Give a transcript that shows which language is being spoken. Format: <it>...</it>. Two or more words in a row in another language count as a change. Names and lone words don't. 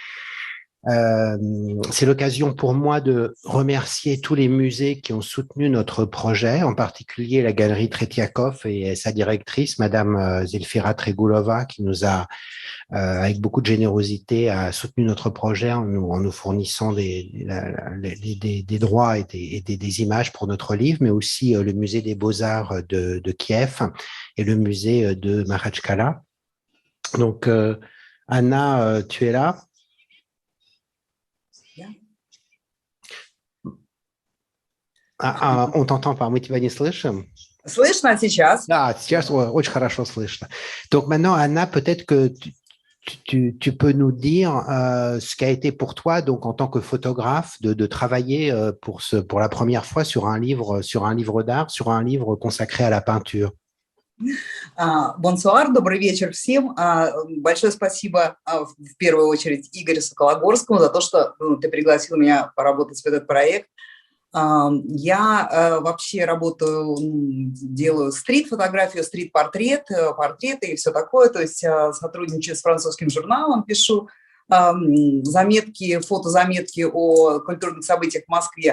<fr>C'est l'occasion pour moi de remercier tous les musées qui ont soutenu notre projet, en particulier la galerie Tretiakov et sa directrice, Madame Zelfira Tregulova, qui nous a, avec beaucoup de générosité, a soutenu notre projet en nous fournissant des droits et des images pour notre livre, mais aussi le musée des Beaux-Arts de Kiev et le musée de Makhachkala. Donc, Anna, tu es là? On t'entend pas,</fr> <ru>мы тебя не слышим. Слышно сейчас? Да, сейчас очень хорошо слышно.</ru> <fr>Donc maintenant, Anna, peut-être que tu peux nous dire ce qu'a été pour toi, donc en tant que photographe, de travailler pour la première fois sur un livre d'art, sur un livre consacré à la peinture.</fr> <ru>Бонсуар, добрый вечер всем. Большое спасибо в первую очередь Игорю Сокологорскому за то, что ты пригласил меня поработать в этот проект. Я вообще работаю, делаю стрит-фотографию, стрит-портрет, портреты и все такое, то есть сотрудничаю с французским журналом, пишу заметки, фотозаметки о культурных событиях в Москве.</ru>